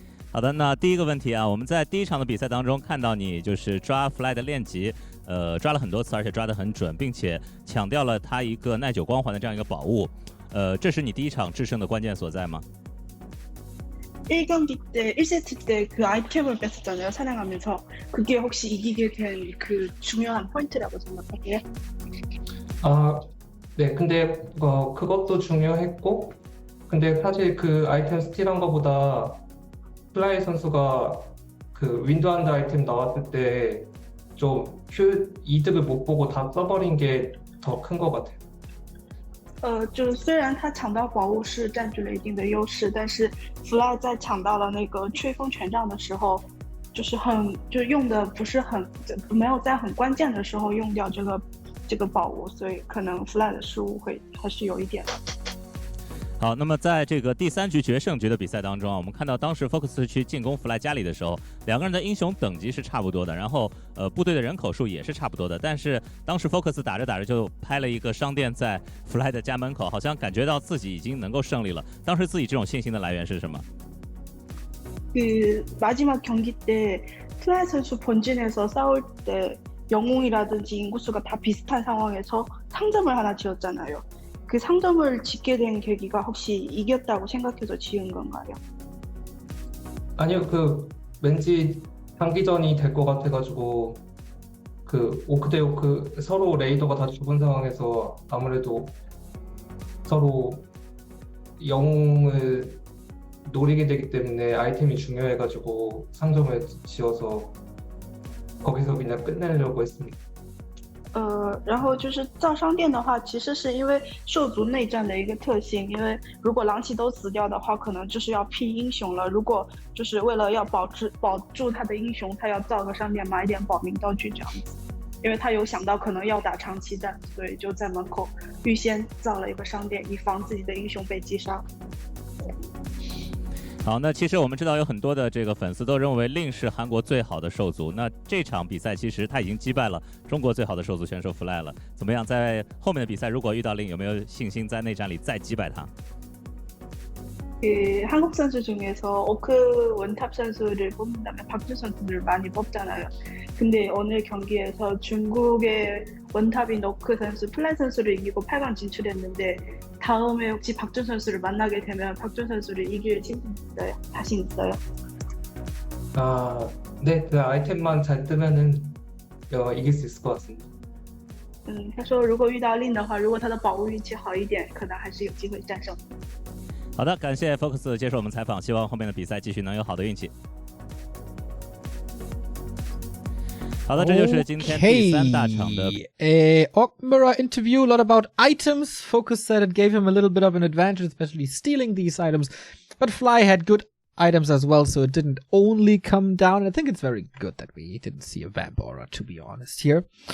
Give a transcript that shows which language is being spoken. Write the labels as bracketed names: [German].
[Chinese] 好的，那第一个问题啊，我们在第一场的比赛当中看到你就是抓 Fly 的练级，抓了很多次，而且抓得很准，并且强调了它一个耐久光环的这样一个宝物，这是你第一场制胜的关键所在吗？ [Korean] 1경기 때, 1세트 때 그 아이템을 뺐었잖아요, 사냥하면서. 그게 혹시 이기게 된 그 중요한 포인트라고 생각하세요? 네, 근데 그것도 중요했고, 근데 사실 그 아이템 스틸한 거보다 플라이 선수가 그 윈드한드 아이템 나왔을 때 좀 이득을 못 보고 다 써버린 게 더 큰 것 같아요. [Chinese] 就虽然他抢到宝物是占据了一定的优势，但是 Fly 在抢到了那个吹风权杖的时候，就用的不是很，没有在很关键的时候用掉这个宝物，所以可能 Fly 的失误还是有一点的。好，那么在这个第3局决胜局的比赛当中啊，我们看到当时 FoCuS 去进攻 Fly 家里的时候，两个人的英雄等级是差不多的，然后部队的人口数也是差不多的，但是当时 FoCuS 打着打着就拍了一个商店在 Fly 的家门口，好像感觉到自己已经能够胜利了。当时自己这种信心的来源是什么？ [Korean] 그 마지막 경기 때 플라이 선수 본진에서 싸울 때 영웅이라든지 인구수가 다 비슷한 상황에서 상점을 하나 지었잖아요. 그 상점을 짓게 된 계기가 혹시 이겼다고 생각해서 지은 건가요? 아니요, 그 왠지 장기전이 될 것 같아가지고 그 오크 대 오크 서로 레이더가 다 죽은 상황에서 아무래도 서로 영웅을 노리게 되기 때문에 아이템이 중요해가지고 상점을 지어서 거기서 그냥 끝내려고 했습니다. [Chinese] 然后就是造商店的话，其实是因为兽族内战的一个特性，因为如果狼骑都死掉的话，可能就是要拼英雄了。如果就是为了要保住他的英雄，他要造个商店买一点保命道具这样子。因为他有想到可能要打长期战，所以就在门口预先造了一个商店，以防自己的英雄被击杀。好，那其实我们知道有很多的这个粉丝都认为令是韩国最好的兽族，那这场比赛其实他已经击败了中国最好的兽族选手 Fly 了。怎么样，在后面的比赛如果遇到令，有没有信心在内战里再击败他？ [Korean] 한국 선수 중에서 오크 원탑 선수를 뽑는다면 박준 선수를 많이 뽑잖아요. 근데 오늘 경기에서 중국의 원탑인 오크 선수, 플라이 선수를 이기고 8강 진출했는데 다음에 혹시 박준 선수를 만나게 되면 박준 선수를 이길 자신 있어요? 네, 그 아이템만 잘 뜨면은 이길 수 있을 것 같습니다. [Chinese] 他说如果遇到令的话，如果他的宝物运气好一点，可能还是有机会战胜。好的，感谢 FoCuS 接受我们采访，希望后面的比赛继续能有好的运气。好的，这就是今天第3大场的。 [English] Orkmura interview, a lot about items. FoCuS said it gave him a little bit of an advantage, especially stealing these items. But Fly had good items as well, so it didn't only come down. I think it's very good that we didn't see a Vamp Aura, to be honest, here.